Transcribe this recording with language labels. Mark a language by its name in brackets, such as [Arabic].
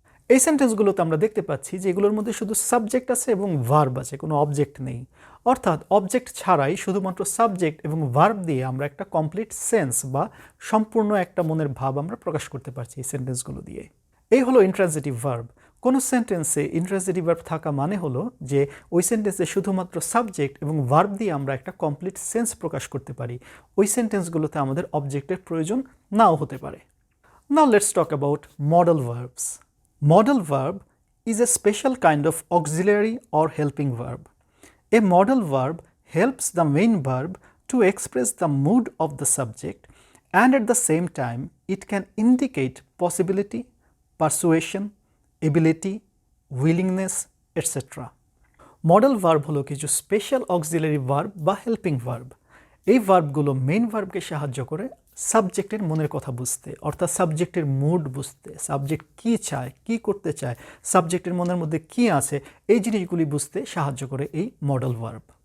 [Bangla] এই সেন্টেন্সগুলোতে আমরা দেখতে পাচ্ছি যে এগুলোর মধ্যে শুধু সাবজেক্ট আছে এবং ভার্ব আছে, কোনো অবজেক্ট নেই, অর্থাৎ অবজেক্ট ছাড়াই শুধুমাত্র সাবজেক্ট এবং ভার্ব দিয়ে আমরা একটা কমপ্লিট সেন্স বা সম্পূর্ণ একটা মনের ভাব আমরা প্রকাশ করতে পারছি এই সেন্টেন্সগুলো দিয়ে। এই হলো ইন্ট্রান্সিটিভ ভার্ব। কোনো সেন্টেন্সে ইন্ট্রান্সিটিভ ভার্ব থাকা মানে হলো যে ওই সেন্টেন্সে শুধুমাত্র সাবজেক্ট এবং ভার্ব দিয়ে আমরা একটা কমপ্লিট সেন্স প্রকাশ করতে পারি, ওই সেন্টেন্সগুলোতে আমাদের অবজেক্টের প্রয়োজন নাও হতে পারে। [English] Now let's talk about modal verbs. Modal verb is a special kind of auxiliary or helping verb. A modal verb helps the main verb to express the mood of the subject, and at the same time it can indicate possibility, persuasion, ability, willingness, etc. [Bangla] Modal verb হলো কিছু special auxiliary verb বা helping verb. এই ভার্বগুলো main ভার্বকে সাহায্য করে সাবজেক্টের মনের কথা বুঝতে, অর্থাৎ সাবজেক্টের মুড বুঝতে, সাবজেক্ট কী চায়, কী করতে চায়, সাবজেক্টের মনের মধ্যে কী আছে, এই জিনিসগুলি বুঝতে সাহায্য করে এই মডেল ভার্ব।